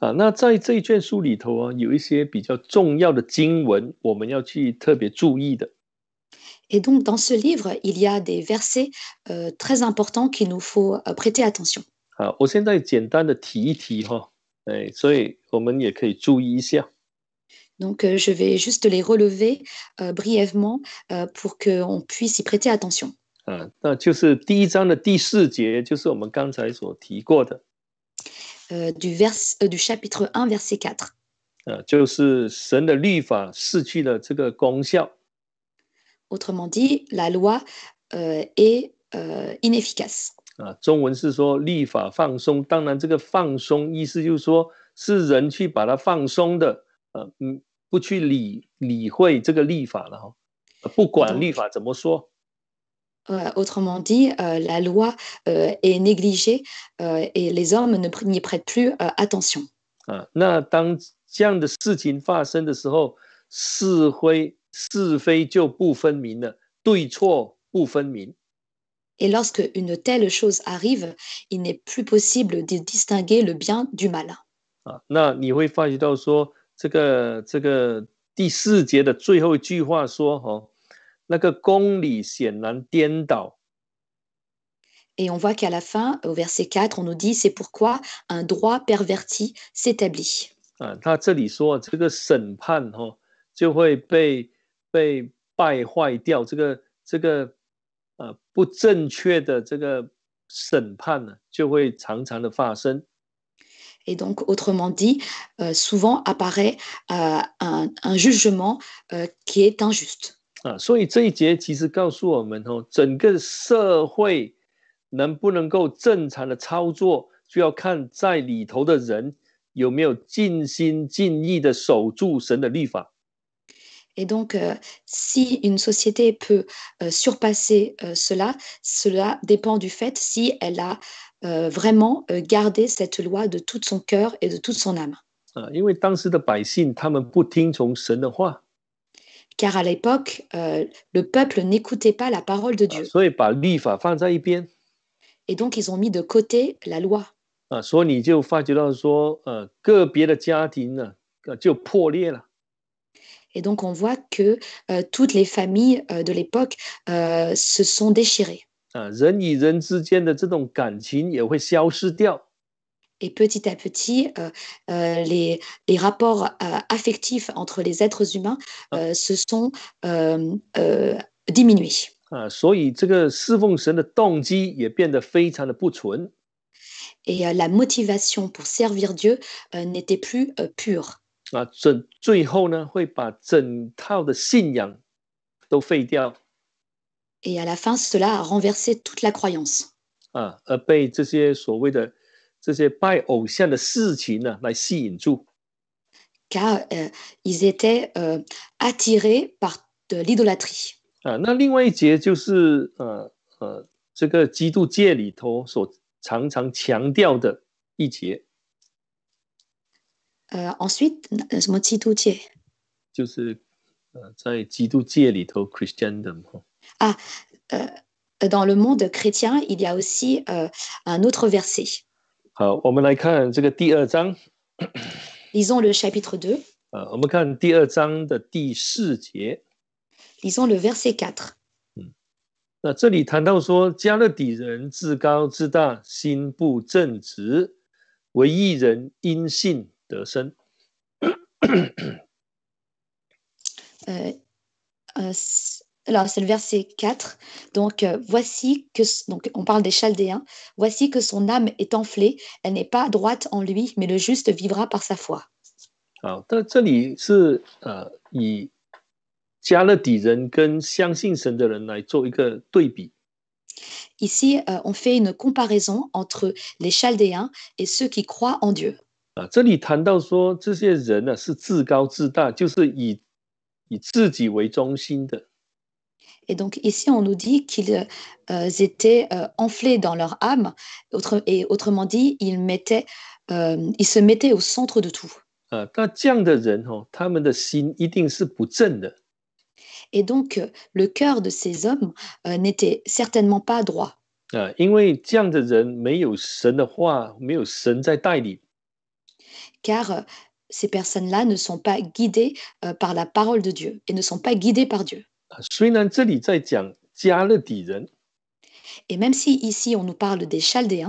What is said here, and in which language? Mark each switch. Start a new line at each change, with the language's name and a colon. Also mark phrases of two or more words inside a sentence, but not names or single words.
Chinese: 那在这一卷书里头啊，有一些比较重要的经文，我们要去特别注意的。
French: Et donc, dans ce livre, il y a des versets très importants qu'il nous faut prêter attention.
Chinese: 我现在简单的提一提哈，所以我们也可以注意一下。
French: Donc, je vais juste les relever brièvement pour qu'on puisse y prêter attention.
Chinese: 那就是第一章的第4节，就是我们刚才所提过的。
French: Du chapitre 1, verset 4.
Chinese: 就是神的律法失去了这个功效。
French: Autrement dit, la loi est inefficace.
Chinese: 中文是说律法放松，当然这个放松意思就是说是人去把它放松的，不去理会这个律法了，不管律法怎么说。
French: Autrement dit, la loi est négligée et les hommes n'y prêtent plus attention.
Chinese: 那当这样的事情发生的时候，是非就不分明了，对错不分明。
French: Et lorsque une telle chose arrive, il n'est plus possible de distinguer le bien du mal.
Chinese: 那你会发觉到说，这个第4节的最后一句话说，那个公理显然颠倒。
French: Et on voit qu'à la fin, au verset 4, on nous dit c'est pourquoi un droit perverti s'établit.
Chinese: 他这里说这个审判就会被败坏掉，这个不正确的这个审判呢，就会常常的发生。
French: Et donc, autrement dit, souvent apparaît un jugement qui est injuste.
Chinese: 所以这一节其实告诉我们整个社会能不能够正常的操作，就要看在里头的人有没有尽心尽意的守住神的律法。
French: Et donc, si une société peut surpasser cela dépend du fait si elle a vraiment gardé cette loi de tout son cœur et de toute son âme.
Chinese: 因为当时的百姓他们不听从神的话，
French: Car à l'époque, le peuple n'écoutait pas la parole de Dieu.
Chinese: 所以把律法放在一边。
French: Et donc, ils ont mis de côté la loi.
Chinese: 所以你就发觉到说，个别的家庭呢，就破裂了。
French: Et donc, on voit que toutes les familles de l'époque se sont déchirées.
Chinese: 人与人之间的这种感情也会消失掉。
French: Et petit à petit, les rapports affectifs entre les êtres humains se sont diminués.
Chinese: 所以这个侍奉神的动机也变得非常的不纯。
French: Et la motivation pour servir Dieu n'était plus pure.
Chinese: 最后呢，会把整套的信仰都废掉。
French: Et à la fin, cela a renversé toute la croyance.
Chinese: 而被这些所谓的这些拜偶像的事情呢，来吸引住。
French: Car ils étaient attirés par de l'idolâtrie.
Chinese: 那另外一节就是这个基督界里头所常常强调的一节。 Ensuite, 什么基督界？就是在基督界里头 Christendom。
French: dans le monde chrétien, il y a aussi un autre verset.
Chinese: 好，我们来看这个第2章。
French: Lisons le chapitre 2.
Chinese: 我们看第2章的第4节。
French: Lisons le verset 4.
Chinese: 那这里谈到说，加勒底人自高自大，心不正直，为义人因信得生。
French: Alors, c'est le verset 4. Donc, voici que, donc, on parle des Chaldéens. Voici que son âme est enflée. Elle n'est pas droite en lui, mais le juste vivra par sa foi.
Chinese: 好，但这里是以加勒底人跟相信神的人来做一个对比。
French: Ici, on fait une comparaison entre les Chaldéens et ceux qui croient en Dieu.
Chinese: 这里谈到说，这些人呢是自高自大，就是以自己为中心的。
French: Et donc ici, on nous dit qu'ils étaient enflés dans leur âme, et autrement dit, ils se mettaient au centre de tout.
Chinese: 那这样的人他们的心一定是不正的。
French: Et donc, le cœur de ces hommes n'était certainement pas droit.
Chinese: 因为这样的人没有神的话，没有神在带领。
French: car ces personnes-là ne sont pas guidées par la parole de Dieu et ne sont pas guidées par Dieu.
Chinese: 虽然这里在讲加勒底人，
French: Et même si ici on nous parle des Chaldéens,